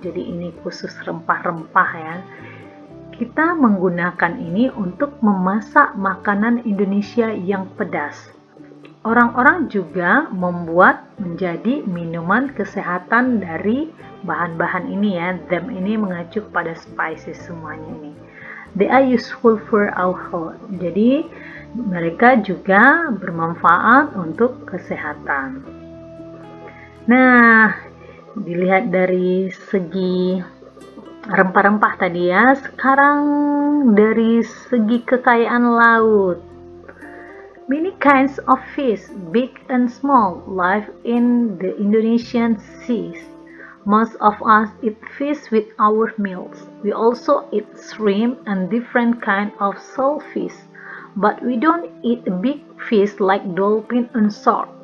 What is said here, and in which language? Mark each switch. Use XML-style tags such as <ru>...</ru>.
<id>Jadi ini khusus rempah-rempah ya. Kita menggunakan ini untuk memasak makanan Indonesia yang pedas. Orang-orang juga membuat menjadi minuman kesehatan dari bahan-bahan ini ya. Them ini mengacu pada spices semuanya ini.</id> <en>They are useful for our health.</en> <id>Jadi mereka juga bermanfaat untuk kesehatan. Nah, dilihat dari segi rempah-rempah tadi ya, sekarang dari segi kekayaan laut.</id> <en>Many kinds of fish, big and small, live in the Indonesian seas. Most of us eat fish with our meals. We also eat shrimp and different kind of shellfish. But we don't eat big fish like dolphin and shark.</en>